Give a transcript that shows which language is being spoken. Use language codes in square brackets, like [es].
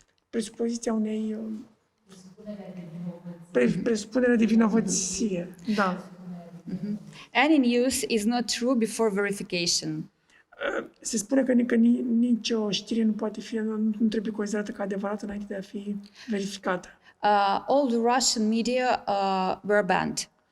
[ro] Presupoziția unei presupunerea de vinovăție. Da. [en] Any news is not true before verification. [ro] Se spune că nicio știre nu trebuie considerată ca adevărată înainte de a fi verificată. [en] All the Russian media were banned.